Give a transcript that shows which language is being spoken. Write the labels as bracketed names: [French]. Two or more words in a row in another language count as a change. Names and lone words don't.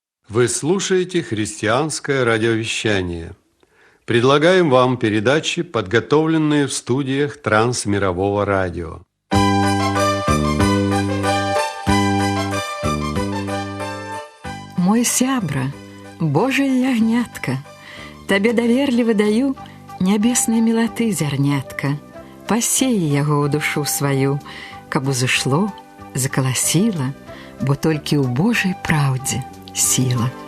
[Russian] Вы слушаете христианское радиовещание. Предлагаем вам передачи, подготовленные в студиях Трансмирового радио. [Belarusian] Мой сябра, Божие ягнятка, Табе даверліва даю нябеснай мілаты зярнятка. Пасеі яго ў душу сваю, каб узышло, закаласіла, бо толькі ў Божай праўдзе сила.